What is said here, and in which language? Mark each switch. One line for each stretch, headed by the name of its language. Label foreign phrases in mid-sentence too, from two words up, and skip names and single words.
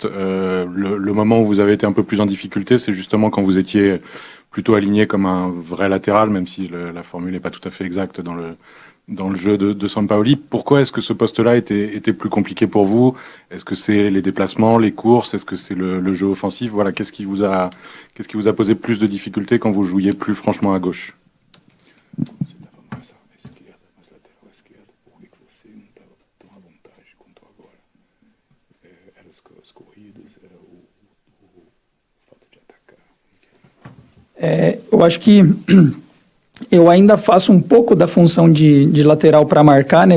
French: Le moment où vous avez été un peu plus en difficulté, c'est justement quand vous étiez plutôt aligné comme un vrai latéral, même si la formule n'est pas tout à fait exacte dans le jeu de Sampaoli. Pourquoi est-ce que ce poste-là était plus compliqué pour vous? Est-ce que c'est les déplacements, les courses? Est-ce que c'est le jeu offensif? Voilà, qu'est-ce qui vous a posé plus de difficultés quand vous jouiez plus franchement à gauche?
Portuguese: Eu acho que eu ainda faço um pouco da função de lateral para marcar, né?